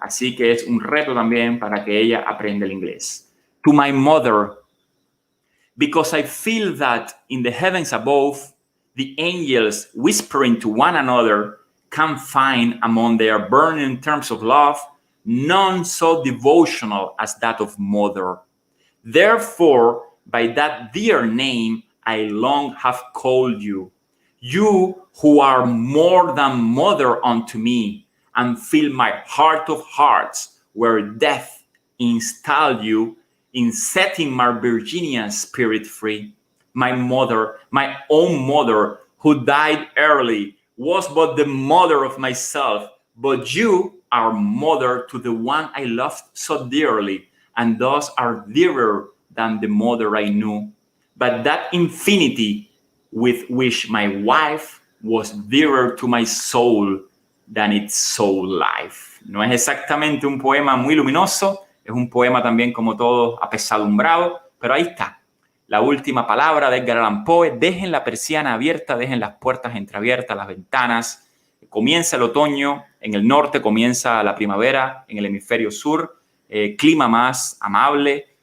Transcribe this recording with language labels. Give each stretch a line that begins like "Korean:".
Spanish: Así que es un reto también para que ella aprenda el inglés.
English: To my mother, because I feel that in the heavens above, the angels whispering to one another can find among their burning terms of love none so devotional as that of mother. Therefore, by that dear name I long have called you, you who are more than mother unto me, and fill my heart of hearts, where death installed you in setting my Virginian spirit free. My mother, my own mother, who died early, was but the mother of myself, but you are mother to the one I loved so dearly, and thus are dearer than the mother I knew. But that infinity with which my wife was dearer to my soul than its soul life.
Spanish: No es exactamente un poema muy luminoso, es un poema también como todo apesadumbrado, pero ahí está. La última palabra de Edgar Allan Poe. Dejen la persiana abierta, dejen las puertas entreabiertas, las ventanas. Comienza el otoño, en el norte comienza la primavera, en el hemisferio sur, clima más amable.